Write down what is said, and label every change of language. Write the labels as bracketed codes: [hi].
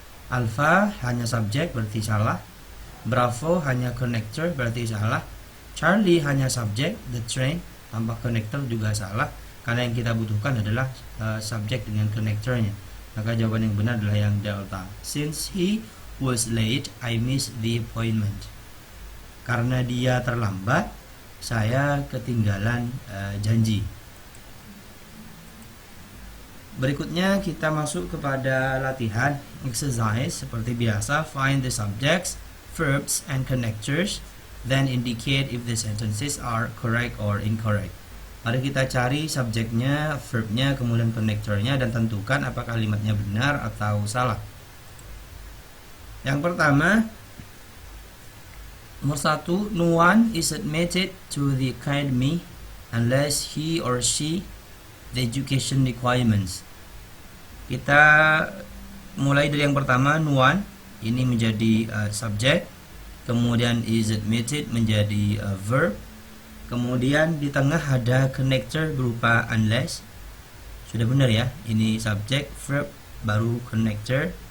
[id] Alpha hanya subject, berarti salah. Bravo hanya connector, berarti salah. Charlie hanya subject, the train tanpa connector juga salah, karena yang kita butuhkan adalah subject dengan connectornya. Maka jawaban yang benar adalah yang delta. [en] Since he was late, I missed the appointment. [id] Karena dia terlambat, saya ketinggalan janji. Berikutnya kita masuk kepada latihan exercise seperti biasa. [en] Find the subjects, verbs, and connectors, then indicate if the sentences are correct or incorrect. [id] Mari kita cari subjeknya, verbnya, kemudian connectornya, dan tentukan apakah kalimatnya benar atau salah. Yang pertama, nomor 1, [en] no one is admitted to the academy unless he or she the education requirements. [id] Kita mulai dari yang pertama, no one ini menjadi subjek, kemudian is admitted menjadi verb, kemudian di tengah ada connector berupa unless. Sudah benar ya, ini subjek, verb, baru connector.